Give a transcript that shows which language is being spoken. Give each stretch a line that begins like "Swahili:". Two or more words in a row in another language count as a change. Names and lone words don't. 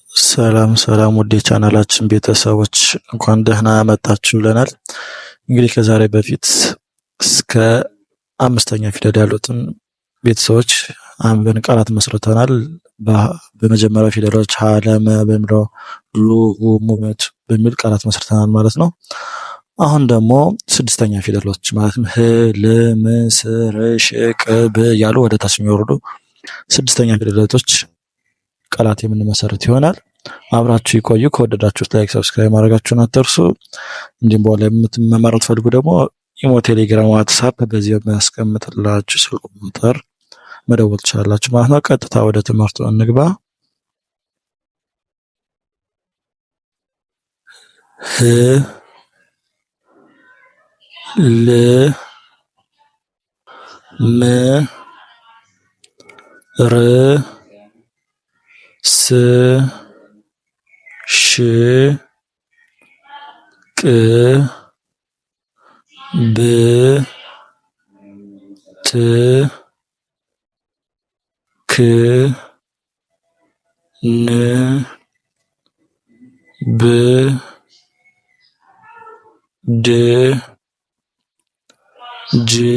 Amharic: ሰላም ሰላም ውድ የቻናላችን ቤተሰቦች እንኳን ደህና መጣችሁ ብለናል። እንግዲህ ከዛሬ በፊት እስከ አምስተኛ ፊደል ያሉትን ቤተሰቦች አንብበን ቃላት መስርተናል። በመጀመሪያው ፊደሎች ሀ፣ ለ፣ መ በሚለው ሉ፣ ሁ፣ ሙ በሚል ቃላት መስርተናል ማለት ነው። አሁን ደግሞ ስድስተኛ ፊደሎች ማለትም ህ፣ ል፣ ም፣ ስ፣ ር፣ ሽ፣ ቅ፣ ብ ያሉ ወደ ታች የሚወርዱ ስድስተኛ ፊደላቶች ቃላት የምንመሰርት ይሆናል። አብራችሁ ይቆዩ። ከወደዳችሁት
English: like, subscribe
Amharic: ማድረጋችሁን አትርሱ። እንዲሁም በኋላ መማር ትፈልጉ ደግሞ ኢሞ፣ ቴሌግራም፣ ዋትስአፕ በዚህ በሚያስቀምጥላችሁ ስልክ ቁጥር መደወል ትችላላችሁ ማለት ነው። ቀጥታ ወደ ትምህርቱ እንግባ። ህ፣ ል፣ ም፣ ር፣ ስ፣ ሽ፣ ቅ፣ ብ፣ ት፣ ክ፣ ን፣ ብ፣ ድ፣ ጅ፣